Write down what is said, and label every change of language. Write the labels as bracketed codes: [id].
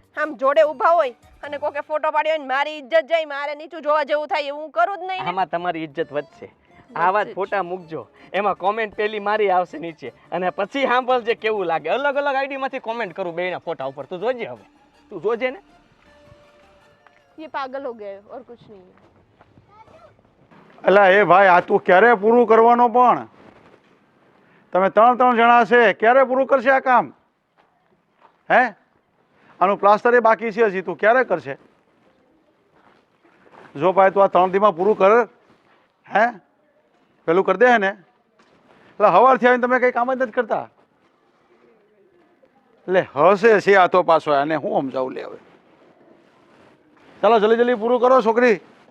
[gu] આમ જોડે ઊભા હોય અને કોકે ફોટો પાડ્યો હોય મારી ઇજ્જત જાય મારે નીચું જોવા જેવું થાય એવું કરું જ નહીં. આમાં તમારી ઇજ્જત વધશે. આવા જ ફોટા મૂકજો. એમાં કોમેન્ટ પેલી મારી આવશે નીચે અને પછી સાંભળજે કેવું લાગે. અલગ અલગ આઈડી માંથી કોમેન્ટ કરું બેના ફોટા ઉપર. તું જોજે. હવે તું જોજે ને. [hi] ये पागल हो गए और कुछ नहीं है. [gu] અલા એ ભાઈ આ તું ક્યારે પૂરું કરવાનો પણ તમે 3 જણા છે ક્યારે પૂરું કરશે આ કામ હે આનું પ્લાસ્ટર એ બાકી છે હજી તું ક્યારે કરશે જો ભાઈ તું આ 3 દીમાં પૂરું કર હે પેલું કરી દે ને એટલે સવારથી આવીને તમે કંઈ કામ જ નથી કરતા એટલે હશે છે આ તો પાછો આને હું સમજાવું લે હવે ચાલો જલ્દી જલ્દી પૂરું કરો છોકરી